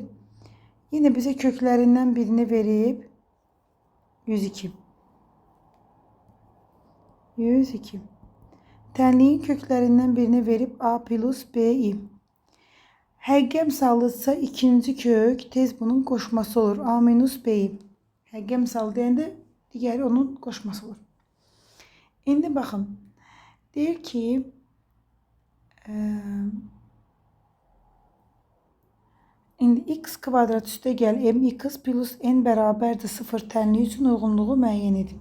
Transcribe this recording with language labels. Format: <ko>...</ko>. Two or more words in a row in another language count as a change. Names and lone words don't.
<az>Yine bize köklerinden birini verib 102. 102. Tənliyin köklerinden birini verib a plus b-i. Həqiqi əmsallıdsa ikinci kök tez bunun qoşması olur. A minus b-i. Həqiqi əmsalı deyəndə digəri onun qoşması olur. İndi baxın. Deyir ki, indi x kvadrat üstə gəl mx plus n bərabərdir 0 tənliyi üçün uyğunluğu müəyyən edin.</az>